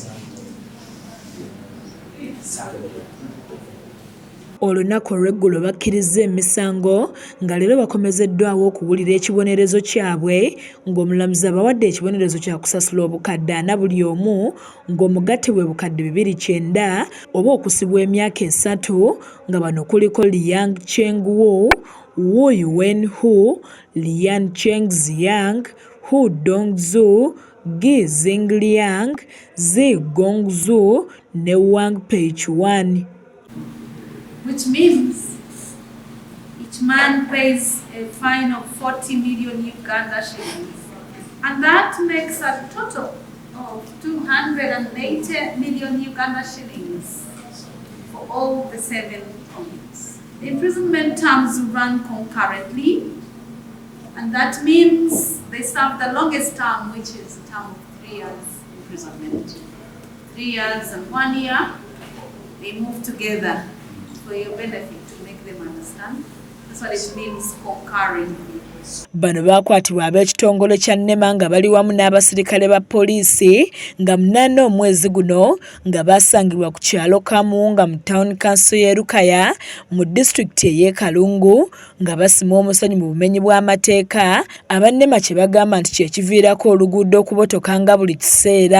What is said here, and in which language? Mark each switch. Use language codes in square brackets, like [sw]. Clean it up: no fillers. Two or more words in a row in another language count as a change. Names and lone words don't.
[lg] Olunaku olw'eggulo bakkirizza emisango nga leero bakomezeddwawo okuwulira ekibonerezo kyabwe ng'omulamuzi abawadde ekibonerezo kya kusasula obukadde 40 buli omu ng'omugatte bwe bukadde 290 oba okusibwa emyaka 3 nga bano kuliko Liang Cheng-wu, Wu Yuwen-hu, Lian Cheng-ziang, Hu Dong-zu, Gi Xingliang, Zi Gongzu ne Wang Peichuan. [en] Which means each man pays a fine of 40 million Uganda shillings. And that makes a total of 280 million Uganda shillings for all the 7 counts. The imprisonment terms run concurrently, and that means they serve the longest term, which is a term of 3 years imprisonment. 3 years and 1 year, they move together. For your benefit to make them understand. That's what it means concurrently. [lg] Bano baakwatibwa ab'ekitongole kya NEMA nga bali wamu n'abasirikale ba poliisi nga 8 omwezi guno nga baasangibwa ku kyalo Kamuunga mu Town Council y'e Lukaya mu disitulikiti ey'e Kalungu nga basima omusenyu mu bumenyi bw'amateeka aba NEMA kye bagamba nti kye kiviirako oluguudo okubotoka nga buli kiseera.